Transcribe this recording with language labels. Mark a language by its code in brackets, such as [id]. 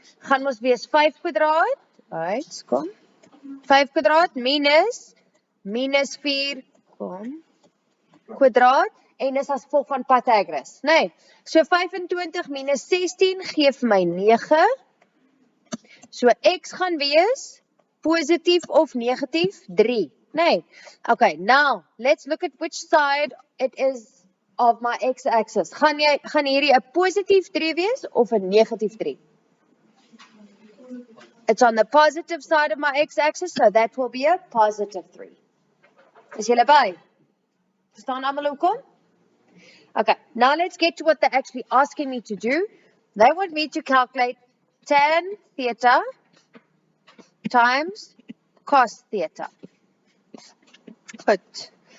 [af] Gaan mos wees 5 kwadraat. Right, kom. 5 kwadraat minus 4 kom kwadraat en is as gevolg van Pythagoras, né? So 25 minus 16 gee vir my 9. So x gaan wees positief of negatief 3, né? [en] Okay, now let's look at which side it is of my x-axis. [af] Gaan hierdie 'n positief 3 wees of 'n negatief 3? [en] It's on the positive side of my x-axis, so that will be a positive 3. [af] Is julle by? Verstaan almal hoekom? [en] Okay, now let's get to what they're actually asking me to do. They want me to calculate tan theta times cos theta. Goed.